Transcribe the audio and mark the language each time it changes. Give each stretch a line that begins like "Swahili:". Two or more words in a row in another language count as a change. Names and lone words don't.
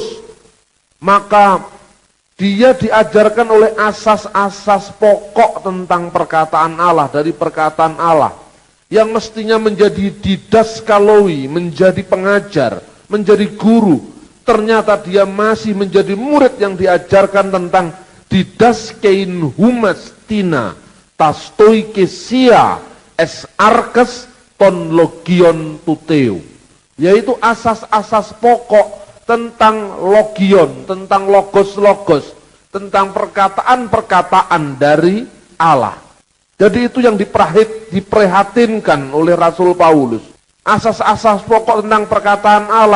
Indonesian: Maka dia diajarkan oleh asas-asas pokok tentang perkataan Allah, dari perkataan Allah, yang mestinya menjadi didaskaloi, menjadi pengajar, menjadi guru. Ternyata dia masih menjadi murid yang diajarkan tentang
Greek: διδάσκειν ὑμᾶς τινα τὰ στοιχεῖα τῆς ἀρχῆς τῶν λογίων τοῦ θεοῦ,
Indonesian: yaitu asas-asas pokok tentang logion, tentang logos-logos, tentang perkataan-perkataan dari Allah. Jadi itu yang diprihatinkan oleh Rasul Paulus, asas-asas pokok tentang perkataan Allah.